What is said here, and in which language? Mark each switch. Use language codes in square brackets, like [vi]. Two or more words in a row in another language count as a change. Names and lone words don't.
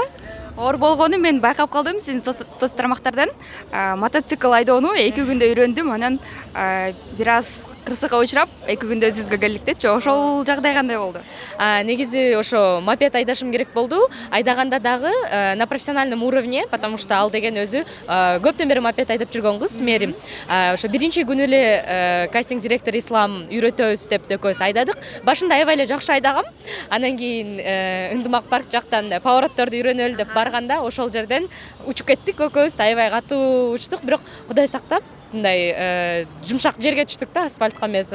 [ky] Оор болгону мен байкап калдым сиздин соц тармактардан. Мотоцикл айдоону 2 күндө үйрөндүм. Анан бир аз кырсыкка учурап 2 күндө өзүбүзгө келдик депчи. Ошол жагдай кандай болду? Негизи ошо мопед айдашым керек болду. Айдаганда дагы [ru] на профессиональном уровне, потому что [ky] ал деген өзү көптөн бери мопед айдап жүргөн кыз, мээрим. Ошо биринчи күнү эле кастинг директор Ислам үйрөтөбүз деп экөөбүз айдадык. Башында аябай эле жакшы айдагам. Анан кийин Ындымак парк жактан поворотторду үйрөнөлү деп барганда ошол жерден учуп кеттик экөөбүз, аябай катуу учтук, бирок Кудай сактап мындай жумшак жерге түштүк да, асфальтка эмес.